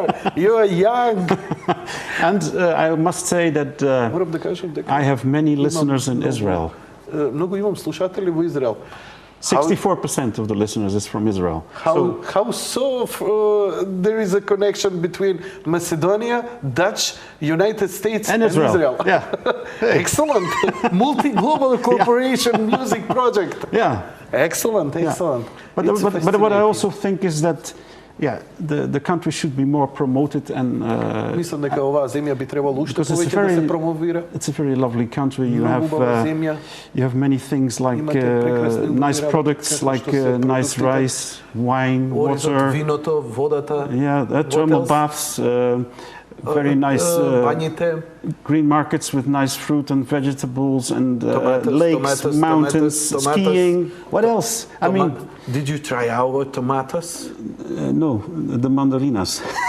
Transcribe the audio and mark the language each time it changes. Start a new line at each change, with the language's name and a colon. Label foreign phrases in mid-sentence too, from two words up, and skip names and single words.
English: You are young. And I must say that
Macedonian: Морам да кажам дека
English: I have many listeners in Israel.
Macedonian: Многу имам слушатели во Израел.
English: 64% of the listeners is from Israel. How so there is a connection between Macedonia, Dutch, United States And Israel. Yeah. Excellent. Multi-global cooperation music project. Yeah. Excellent, excellent. But what I also think is that, yeah, the country should be more promoted and
Macedonian: Мислам дека оваа земја би требало уште
English: because
Macedonian: повеќе да се промовира.
English: it's a very lovely country. You
Macedonian: Многу убава земја.
English: have many things like
Macedonian: Имате прекрасни
English: nice
Macedonian: работи,
English: products
Macedonian: како
English: like
Macedonian: што се
English: nice
Macedonian: продуктите.
English: rice, wine,
Macedonian: Оризот,
English: water.
Macedonian: виното, водата.
English: Yeah, thermal else? baths, very nice
Macedonian: бањите.
English: green markets with nice fruit and vegetables and lakes, tomatoes, mountains, tomatoes. skiing. What else? I mean, Did you try our tomatoes? no, the mandarinas.